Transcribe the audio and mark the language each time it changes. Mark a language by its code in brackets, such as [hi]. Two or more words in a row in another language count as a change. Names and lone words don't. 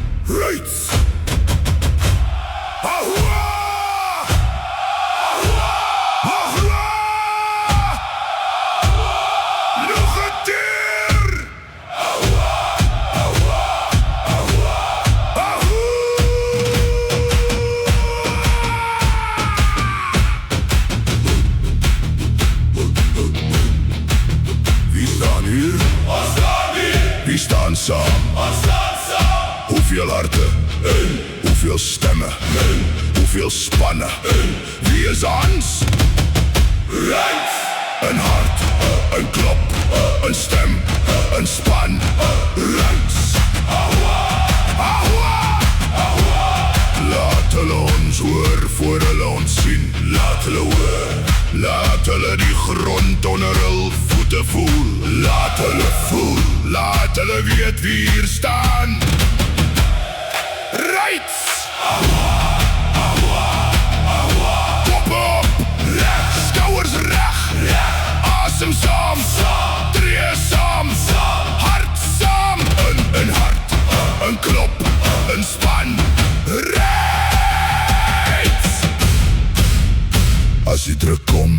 [af] Rights! Ahua! Ahua! Ahua! Nog een keer! Ahua! Ahua! Ahua! Ahua! Wie staan hier? Ons staan hier, Wie staan saam? ons staan saam. Hoeveel harten? Hoeveel stemmen? Hoeveel spannen? Wie is Hans? Rights! Een hart, een klop, een stem, een span. Rights! Ahua! Ahua! Ahua! Laat hulle ons hoor voor hulle ons sien. Laat hulle hoor. Laat hulle die grond onder hul voete voel. Laat hulle voel. Laat hulle weet wie hier staan. Rights! Ahua! Ahua! Ahua! Kop op! Reg! Skouers reg! Reg! Asem saam! Saam! Tree saam! Saam! Hart saam! Een hart, een klop, een span. Rights! As die druk kom,